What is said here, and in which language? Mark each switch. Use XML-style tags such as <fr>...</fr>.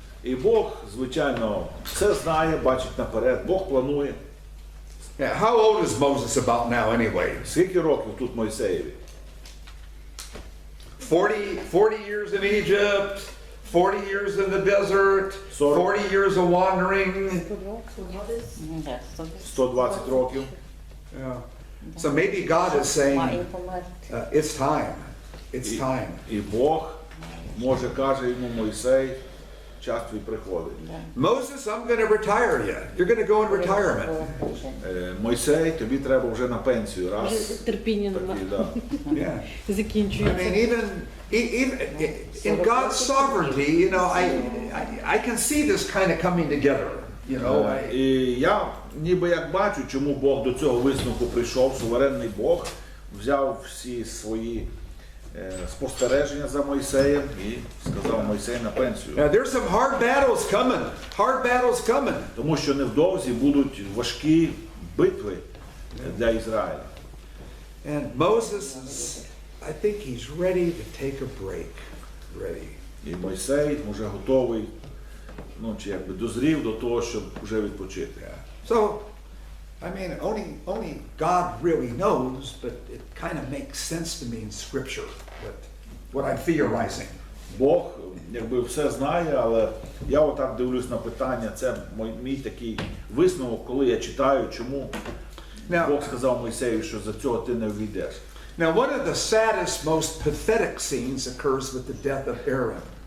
<uk>І Бог, звичайно, все знає, бачить наперед, Бог планує.</uk> <en>Yeah, how old is Moses about now anyway?</en> <uk>Скільки років тут Мойсеєві?</uk> <en>40 years in Egypt, 40 years in the desert, 40 years of wandering.</en> <uk>120 років.</uk> <en>Yeah. So maybe God is saying, it's time. It's time.</en> <uk>І Бог, може, каже йому Мойсей, час твій приходить.</uk> <en>Moses, I'm going to retire you. You're going to go in retirement.</en> <uk>Мойсей, тобі треба вже на пенсію. Раз. Терпіння нема. Такий, да.</uk> <en>Yeah. I</en> <uk>Закінчується.</uk> <en>mean, even in God's sovereignty, I can see this kind of coming together.</en> <uk>І я ніби як бачу, чому Бог до цього висновку прийшов, суверенний Бог. взяв всі свої спостереження за Мойсеєм і сказав: Мойсей на пенсію.</uk> <en>Now there's some hard battles coming.</en> <uk>Тому що невдовзі будуть важкі битви для Ізраїля.</uk> <en>And Moses is, I think he's ready to take a break. Ready.</en> <uk>І Мойсей вже готовий, чи якби дозрів до того, щоб вже відпочити.</uk> <en>So, I mean, only God really knows, but it kind of makes sense to me in Scripture, what I'm theorizing.</en> <uk>Бог якби все знає, але я отак дивлюсь на питання. Це мій такий висновок, коли я читаю, чому Бог сказав Мойсею, що за цього ти не ввійдеш.</uk> <en>Now, one of the saddest, most pathetic scenes occurs with the death of Aaron.</en>